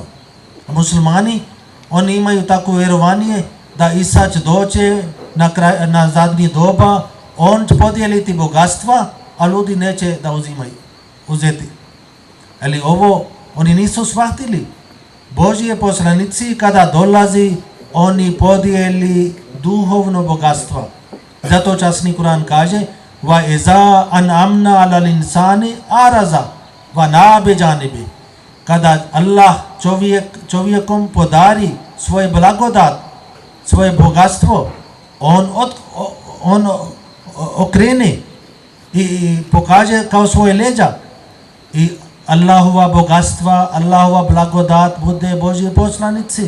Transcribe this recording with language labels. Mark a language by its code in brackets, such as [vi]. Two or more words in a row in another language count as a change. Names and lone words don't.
[bs] A muslimani, oni imaju tako vjerovanje da Isa će doći na zadnji doba, on će podijeliti bogatstva, a ljudi neće da uzeti. Ali ovo oni nisu shvatili. Božje poslanici kada dolazi, oni podijeli duhovno bogatstvo. Zato časni Kur'an kaže, [ar] وإذا أنعمنا على الإنسان أعرض ونأى بجانبه. [bs] Kada Allah čovjekom podari svoj blagodat, svoje bogatstvo, on okrene i pokaže kao svoje leđa. I Allahova bogatstva, Allahova blagodat bude Božje poslanici.